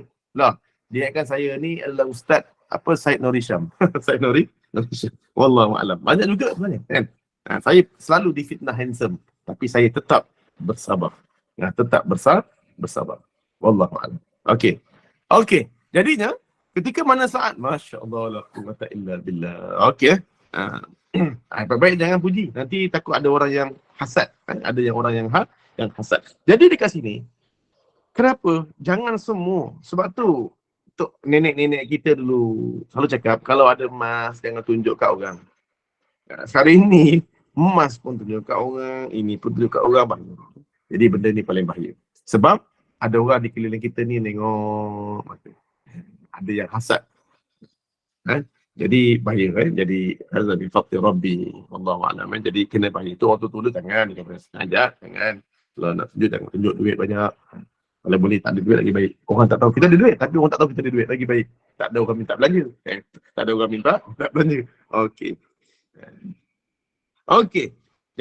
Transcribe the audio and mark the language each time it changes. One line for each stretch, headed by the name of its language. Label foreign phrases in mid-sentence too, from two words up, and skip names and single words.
Malay: Lah, dia ingatkan saya ni adalah Ustaz Syed Nuri Syam. Syed Nuri Syam. Wallahualam. Banyak juga sebenarnya kan. Saya selalu difitnah handsome, tapi saya tetap bersabar. Tetap bersabar. Wallahualam. Okey. Jadinya ketika mana saat,
Arabic: ما شاء الله لا قوة إلا بالله.
Malay: Okey. Baik jangan puji. Nanti takut ada orang yang hasad. Ada yang orang yang hasad. Jadi dekat sini, kenapa? Jangan semua. Sebab tu untuk nenek-nenek kita dulu selalu cakap, kalau ada emas jangan tunjuk kat orang. Sekarang ini emas pun tunjuk kat orang, ini pun tunjuk kat orang banyak. Jadi benda ni paling bahaya. Sebab ada orang di keliling kita ni tengok ada yang hasad. Jadi bahaya kan. Jadi
Arabic: هذا بفضل ربي والله أعلم.
Malay: Jadi kena bahaya. Itu waktu tu jangan sengaja, jangan. Kalau nak tunjuk jangan tunjuk duit banyak. Kalau boleh tak ada duit lagi baik. Orang tak tahu kita ada duit, tapi orang tak tahu kita ada duit lagi baik. Tak ada orang minta belanja. Tak ada orang minta belanja. Okey.